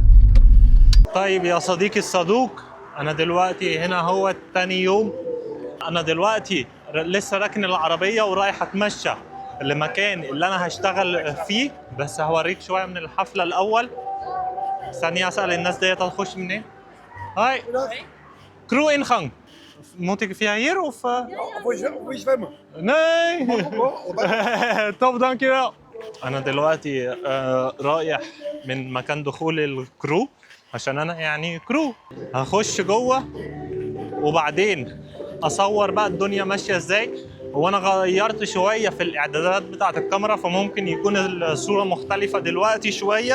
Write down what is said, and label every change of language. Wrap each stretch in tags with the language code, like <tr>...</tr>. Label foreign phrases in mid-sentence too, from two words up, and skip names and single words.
<ar>طيب يا صديقي الصدوق، انا دلوقتي هنا هو تاني يوم. انا دلوقتي لسه راكن العربية ورايح اتمشى لمكان اللي انا هشتغل فيه، بس هوريك شوية من الحفلة الاول. ثانية اسأل الناس ديت هتخش منين؟</ar> <nl>hi crew ingang moet ik via hier of? Moet je zwemmen? Nee.</nl> <ar>طب dankjewel. انا دلوقتي رايح من مكان دخول الكرو عشان انا يعني كرو. هخش جوه وبعدين اصور بقى الدنيا ماشيه ازاي. وانا غيرت شويه في الاعدادات بتاعه الكاميرا، فممكن يكون الصوره مختلفه دلوقتي شويه.</ar>